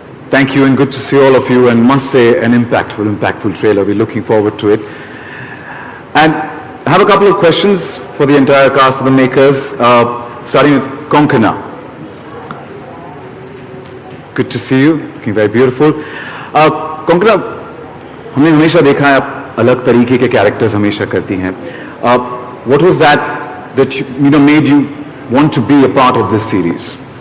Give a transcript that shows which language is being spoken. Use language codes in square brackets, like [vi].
[en] Thank you, and good to see all of you, and must say an impactful trailer. We're looking forward to it. And I have a couple of questions for the entire cast of the makers, starting with Konkana. Good to see you, looking very beautiful. [hi] Konkana, हमने हमेशा देखा है आप अलग तरीके के characters हमेशा करती हैं. [en] What was that made you want to be a part of this series?